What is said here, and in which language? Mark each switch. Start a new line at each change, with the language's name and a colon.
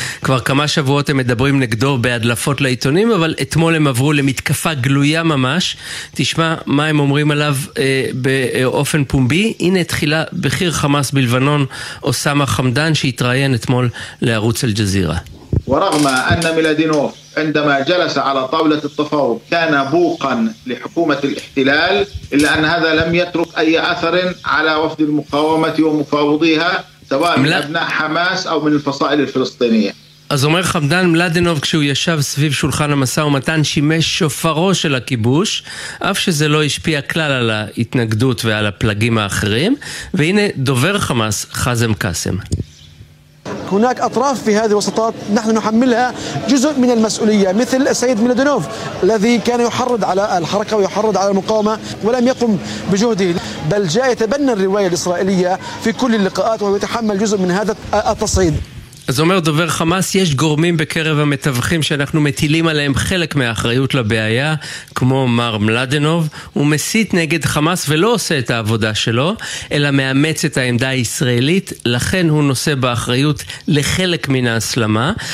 Hebrew: כבר כמה שבועות הם מדברים נגדו בהדלפות לעיתונים, אבל אתמול הם עברו למתקפה גלויה ממש. תשמע מה הם אומרים עליו באופן פומבי. הנה תחילה בכיר חמאס בלבנון, אוסמה חמדן, שהתראיין אתמול לערוץ אל-ג'זירה.
Arabic: ورغم ان ميلادينوف عندما جلس على طاوله التفاوض كان بوقا لحكومه الاحتلال الا ان هذا لم يترك اي اثر على وفد المقاومه ومفاوضيها سواء من ابناء حماس او من الفصائل الفلسطينيه.
Hebrew: אז אומר חמדן, מלדנוב כשהוא ישב סביב שולחן המסע ומתן שימש שופרו של הכיבוש, אף שזה לא השפיע כלל על ההתנגדות ועל הפלגים האחרים. והנה דובר חמאס חזם קאסם.
Arabic: هناك اطراف في هذه الوسطات نحن نحملها جزء من المسؤوليه مثل السيد ميلادينوف الذي كان يحرض على الحركه ويحرض على المقاومه ولم يقم بجهده بل جاء يتبنى الروايه الاسرائيليه في كل اللقاءات ويتحمل جزء من هذا التصعيد.
Hebrew: אז אומר דובר חמאס, יש גורמים בקרב המתווכים שאנחנו מטילים עליהם חלק מהאחריות לבעיה, כמו מר מלדנוב. הוא מסית נגד חמאס ולא עושה את העבודה שלו, אלא מאמץ את העמדה הישראלית, לכן הוא נושא באחריות לחלק מן ההסלמה.